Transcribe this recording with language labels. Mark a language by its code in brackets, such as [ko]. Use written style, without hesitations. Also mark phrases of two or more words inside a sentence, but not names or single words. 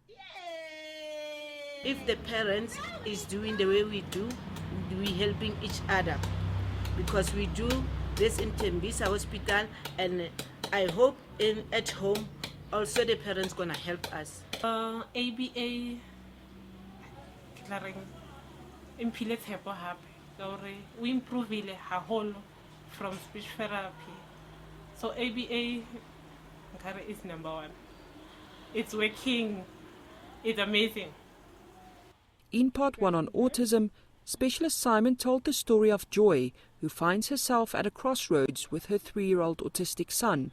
[en] If the parents is doing the way we do, we helping each other. Because we do this in Tembisa Hospital, and I hope at home also the parents gonna help us. [st] ABA impile tshepo hape ka hore o improvile haholo [en] from speech therapy. So ABA is number one. It's working. It's amazing. In part 1 on autism, Specialist Simon told the story of Joy, who finds herself at a crossroads with her 3-year-old autistic son.